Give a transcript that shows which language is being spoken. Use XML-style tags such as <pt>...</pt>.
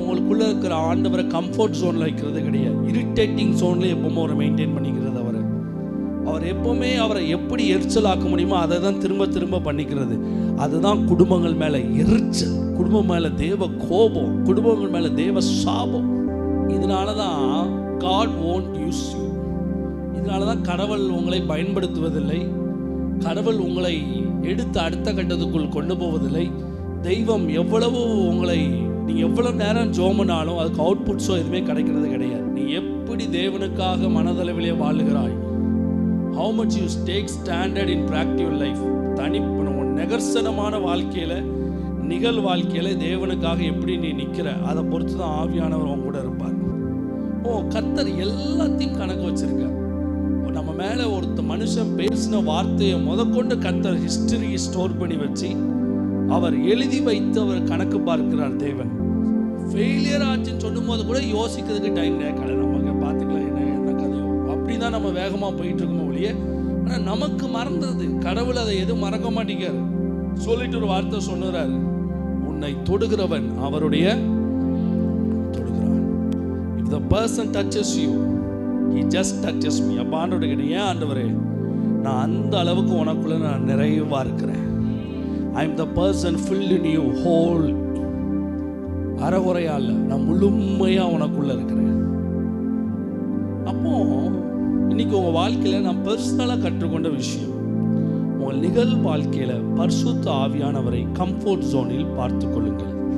<ta>உங்களுக்குள்ள இருக்கிற ஆண்டவரை கம்ஃபர்ட் ஜோன்ல வைக்கிறது கிடையாது, இரிட்டேட்டிங் ஜோன்ல எப்பவுமே அவரை மெயின்டைன் பண்ணிக்கிறது. அவர் எப்பவுமே அவரை எப்படி எரிச்சலாக்க முடியுமோ அதை தான் திரும்ப திரும்ப பண்ணிக்கிறது. அதுதான் குடும்பங்கள் மேல எரிச்சல், குடும்பம் மேல தேவ கோபம், குடும்பங்கள் மேல தேவ சாபம். இதனாலதான்</ta> <en>God won't use you.</en> <ta>இதனாலதான் கடவுள் உங்களை பயன்படுத்துவதில்லை, கடவுள் உங்களை எடுத்து அடுத்த கட்டத்துக்குள் கொண்டு போவதில்லை. தெய்வம் எவ்வளவு உங்களை, நீ எவ்வளவு நேரம் ஜோமனாலும் அதுக்கு அவுட்புட்ஸோ எதுவுமே கிடைக்கிறது கிடையாது. நீ எப்படி தேவனுக்காக மனதளவிலே வாழுகிறாய்,</ta> <en>how much you take standard in practical life,</en> <ta>நிகர்சனமான வாழ்க்கையில, நிகழ் வாழ்க்கையில தேவனுக்காக எப்படி நீ நிக்கிற, அதை பொறுத்து தான் ஆவியானவர் அவங்க கூட இருப்பார். கர்த்தர் எல்லாத்தையும் கணக்கு வச்சிருக்கார். நம்ம மேல ஒருத்த மனுஷன் பேசின வார்த்தையை முதற்கொண்டு கர்த்தர் ஹிஸ்டரி ஸ்டோர் பண்ணி வச்சு அவர் எழுதி வைத்து அவர் கணக்கு பார்க்கிறார். தேவன் ஃபெயிலியர் ஆச்சுன்னு சொல்லும் போது கூட யோசிக்கிறதுக்கு டைம் கேட்கல. நமக்கு பார்த்துக்கலாம் என்ன கதையோ, அப்படிதான் நம்ம வேகமா போயிட்டு இருக்கோம் ஒழிய. ஆனா நமக்கு மறந்தது, கடவுள் அதை எதுவும் மறக்க மாட்டேங்கிறார். சொல்லிட்டு ஒரு வார்த்தை சொன்னார், உன்னை தொடுகிறவன் அவருடைய தொடுகிறான்.</ta> <en>If the person touches you, he just touches me.</en> <ta>அப்ப ஆண்டவரே கேட்டேன், ஏன் ஆண்டவரே நான் அந்த அளவுக்கு உனக்குள்ள நான் நிறைவா இருக்கிறேன்.</ta> <en>I am the person filled in you whole.</en> <ta>அறகுறையா இல்ல, நான் முழுமையா உனக்குள்ள இருக்கிறேன். அப்போ இன்னைக்கு உங்க வாழ்க்கையில நான் பர்சனலா கற்றுக்கொண்ட விஷயம், உங்கள் நிகழ் வாழ்க்கையில பரிசுத்த ஆவியானவரை கம்ஃபோர்ட் ஜோனில் பார்த்து கொள்ளுங்கள்.</ta>